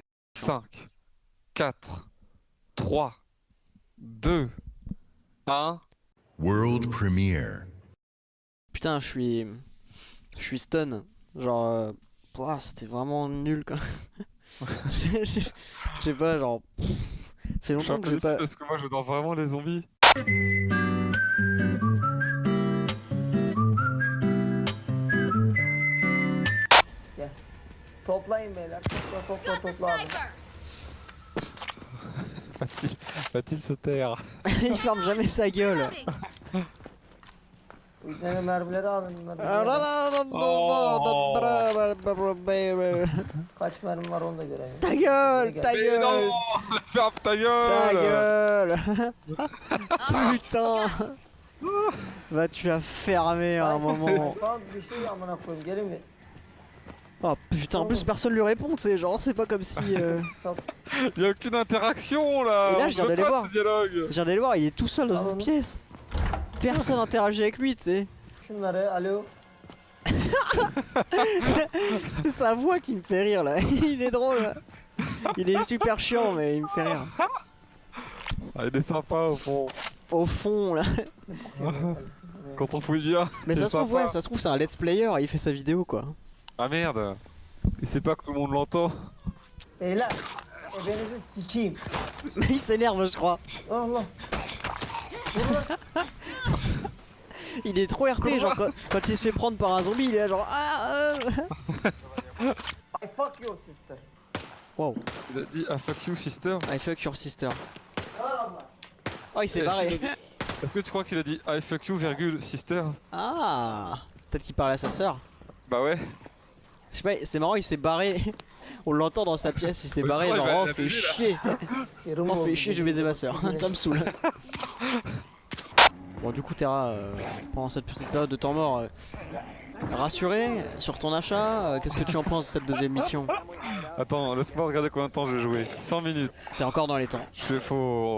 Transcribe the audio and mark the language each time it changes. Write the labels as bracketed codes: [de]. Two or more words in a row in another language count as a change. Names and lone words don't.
[fr] 5, 4, 3, 2, 1... [en] World Premiere. [fr] Putain, je suis stun. Genre... c'était vraiment nul quoi. Je sais pas, genre... fait Je suis longtemps un que peu j'ai déçu pas... parce que moi j'adore vraiment les zombies. [tr] Toplayın beyler. Topla abi. [fr] Va-t-il se taire? Il ferme jamais sa gueule. [tr] Bu tane mermileri alın. Kaç mermi var onu da görelim. [fr] Ta gueule, ta Mais gueule, non! Ferme ta ta gueule! gueule. Putain. Va-tu la fermer à un moment. [tr] Tamam bir şey amına koyayım gelin bir. [fr] Oh putain, en plus personne lui répond, tu sais, genre c'est pas comme si... Y'a aucune interaction là! Et là, On je viens veut d'aller pas de voir. ce dialogue. Je viens d'aller le voir, il est tout seul dans une pièce. Personne interagit avec lui, tu sais. [tr] Şunları alo. [fr] C'est sa voix qui me fait rire là. Il est drôle. Là. Il est super chiant, mais il me fait rire. Ah, il est sympa au fond. Au fond là. Quand on fouille bien. Mais c'est ça se trouve, sympa. ouais, ça se trouve, c'est un [en] let's player, [fr] il fait sa vidéo quoi. Ah merde! Il sait pas que tout le monde l'entend. [tr] Beyler. Ebenizi sikeyim. [fr] Mais il s'énerve, je crois. Allah. Il est trop RP, genre quand il se fait prendre par un zombie, il est là genre. [en] I fuck your sister. Wow, [fr] Il a dit [en] ah fuck you sister. I fuck your sister. [fr] Oh, il s'est barré. Est-ce que tu crois qu'il a dit [en] I fuck you [fr] virgule sister? Ah, peut-être qu'il parle à sa sœur. Bah ouais. Je sais pas, c'est marrant, il s'est barré. On l'entend dans sa pièce, il s'est Ouais, barré, il genre va oh la fais baiser, là. chier. [tr] Yarım [fr] Oh [tr] oldu. [fr] fais chier, je vais baiser ma soeur. Ça me saoule. Bon du coup Terra, pendant cette petite période de temps mort, rassuré sur ton achat, qu'est-ce que tu en penses de cette deuxième mission? Attends, laisse-moi regarder combien de temps j'ai joué. 100 minutes. T'es encore dans les temps, Faut